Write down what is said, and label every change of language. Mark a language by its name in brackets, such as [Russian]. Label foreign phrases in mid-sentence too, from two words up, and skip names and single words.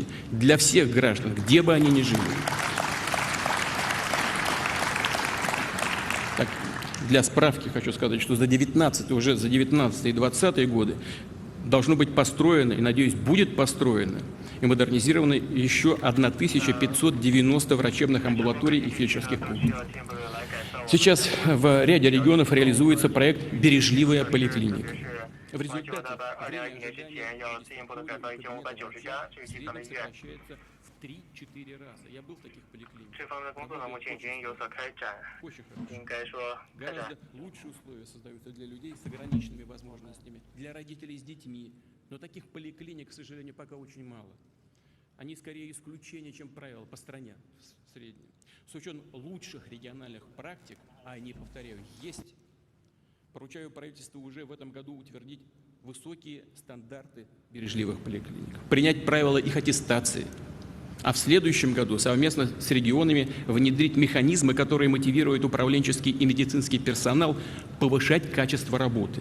[Russian] Для всех граждан, где бы они ни жили. Так, для справки хочу сказать, что уже за 19 и 20 годы должно быть построено, и, надеюсь, будет построено и модернизировано еще 1590 врачебных амбулаторий и фельдшерских пунктов. Сейчас в ряде регионов реализуется проект «Бережливая поликлиника». В результате время ожидания сокращается в 3-4 раза. Я был в таких поликлиниках. [Chinese] 这方面的工作呢，目前已经有所开展， [Russian] Очень хорошо. [Chinese] 应该说开展 [Russian] Гораздо лучшие условия создаются для людей с ограниченными возможностями, для родителей с детьми. Но таких поликлиник, к сожалению, пока очень мало. Они скорее исключение, чем правило по стране в среднем. С учетом лучших региональных практик, а они, повторяю, есть, поручаю правительству уже в этом году утвердить высокие стандарты бережливых поликлиник, принять правила их аттестации, а в следующем году совместно с регионами внедрить механизмы, которые мотивируют управленческий и медицинский персонал повышать качество работы.